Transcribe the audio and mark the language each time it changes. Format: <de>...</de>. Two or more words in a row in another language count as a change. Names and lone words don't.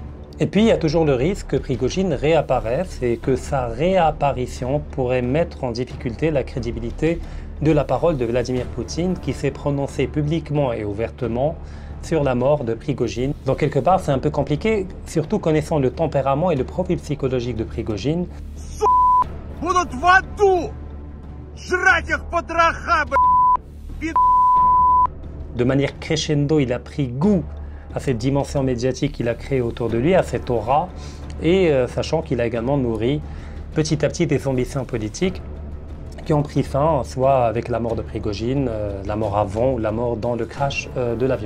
<fr>Et puis il y a toujours le risque que Prigojine réapparaisse et que sa réapparition pourrait mettre en difficulté la crédibilité de la parole de Vladimir Poutine, qui s'est prononcé publiquement et ouvertement sur la mort de Prigojine. Donc quelque part c'est un peu compliqué, surtout connaissant le tempérament et le profil psychologique de Prigojine.</fr> <ru>Будут в аду! Жрать их потроха,</ru> <fr>De manière crescendo, il a pris goût à cette dimension médiatique qu'il a créée autour de lui, à cette aura, et sachant qu'il a également nourri petit à petit des ambitions politiques qui ont pris fin, soit avec la mort de Prigojine, la mort avant ou la mort dans le crash de l'avion.</fr>